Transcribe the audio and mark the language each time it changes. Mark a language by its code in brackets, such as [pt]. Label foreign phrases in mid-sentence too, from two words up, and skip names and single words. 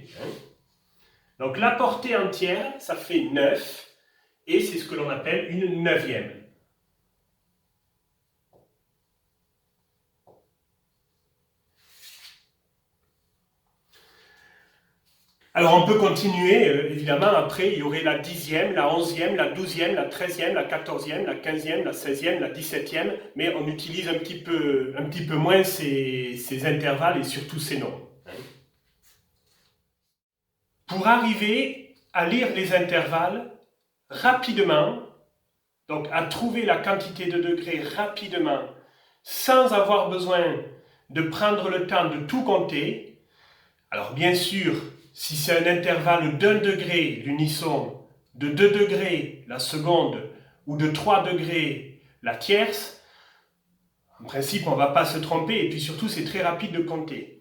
[fr] Donc, la portée entière, ça fait 9. Et c'est ce que l'on appelle une neuvième. Alors on peut continuer, évidemment, après il y aurait la 10e, la 11e, la 12e, la 13e, la 14e, la 15e, la 16e, la 17e, mais on utilise un petit peu moins ces intervalles et surtout ces noms. Pour arriver à lire les intervalles rapidement, donc à trouver la quantité de degrés rapidement, sans avoir besoin de prendre le temps de tout compter, alors bien sûr, si c'est un intervalle d'1 degré l'unisson, de 2 degrés la seconde ou de 3 degrés la tierce, en principe on ne va pas se tromper et puis surtout c'est très rapide de compter.